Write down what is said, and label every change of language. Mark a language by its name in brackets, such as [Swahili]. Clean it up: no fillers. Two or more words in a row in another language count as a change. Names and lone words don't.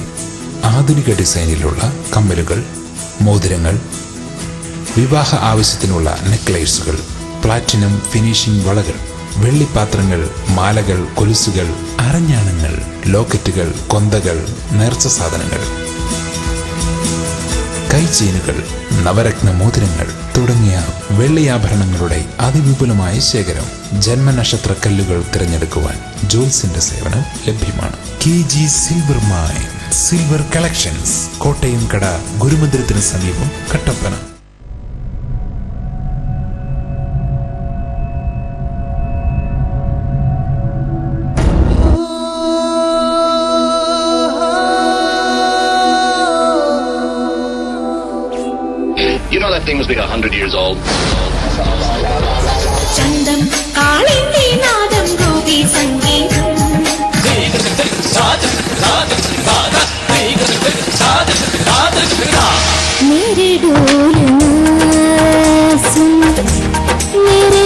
[Malayalam] ആധുനിക ഡിസൈനിലുള്ള കമ്മലുകൾ, മോതിരങ്ങൾ, വിവാഹ ആവശ്യത്തിനുള്ള നെക്ലേസുകൾ, [English] platinum finishing [Malayalam] വളകൾ, വെള്ളിപ്പാത്രങ്ങൾ, മാലകൾ, കൊലുസുകൾ, അരഞ്ഞാണങ്ങൾ, ലോക്കറ്റുകൾ, കൊന്തകൾ, നേർച്ച സാധനങ്ങൾ, കൈചെയിനുകൾ, നവരത്ന മോതിരങ്ങൾ തുടങ്ങിയ വെള്ളിയാഭരണങ്ങളുടെ അതിവിപുലമായ ശേഖരം. ജന്മനക്ഷത്ര കല്ലുകൾ തിരഞ്ഞെടുക്കുവാൻ ജോൽസിന്റെ സേവനം ലഭ്യമാണ്. KG സിൽവർ മൈൻ സിൽവർ കളക്ഷൻസ്, കോട്ടയം കട, ഗുരുമന്ദിരത്തിന് സമീപം, കട്ടപ്പന. [English] You know that thing must be 100 years old. [Malayalam] ചന്തം കാളിന്റെ നാദം ഗോപി സംഗീതം [Hindi] मेरे डोलना सुन मेरे